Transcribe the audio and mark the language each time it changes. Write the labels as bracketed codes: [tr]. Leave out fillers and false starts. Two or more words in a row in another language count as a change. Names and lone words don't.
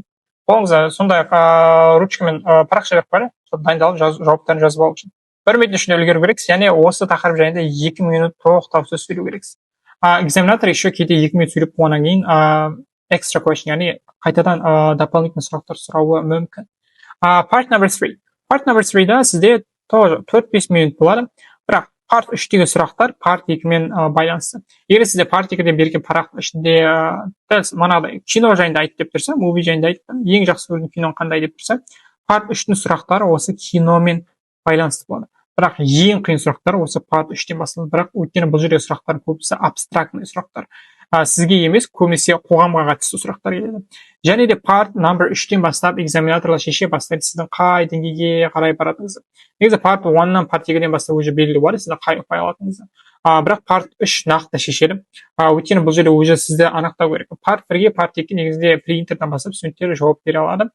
[kk] Қолыңызға сондай ручкамен парақша беріп бар, дайындалып жауаптарын жазып алу үшін. 1 минут ішінде үлгеру керексіз, яғни осы тақырып жайында 2 минут тоқтаусыз сөйлеу керексіз. Экзаменатор еще кейде 2 минут сөйлеп болғаннан кейін [en] extra question, [kk] яғни қайтадан дополнительный сұрақтар сұрауы мүмкін. [en] Part number 3. Part number 3- [kk] да сізде тоже 4-5 минут болады, бірақ part 3-тегі сұрақтар part 2-мен байланысты. Егер сізде part 2-де берген парақтың ішінде дәл манағыдай кино жайында айтып деп тұрса, movie жайында айтып, ең жақсы көрген киноң қандай деп тұрса, part 3-тің сұрақтары осы киномен байланысты болады. Бірақ ең қиын сұрақтар осы part 3-тен басталады. Бірақ өйткені бұл жерде сұрақтар көбісі абстрактный сұрақтар. Сізге емес, көбінесе қоғамға қатысты сұрақтар келеді. Және де [en] part number 3- [kk] тен бастап экзаменаторлар шеше бастайды сіздің қай деңгейге қарай баратыныңызды. Негізі part 1-нан part 2-ден бастап уже белгілі бар, сізді қай ұпай алатыныңызды. Бірақ part 3 нақты шешеді. Өйткені бұл жерде уже сізді анықтау керек. Part 1-ге, part 2-ге негізінде принтерден бастап студенттер жауап бере алады.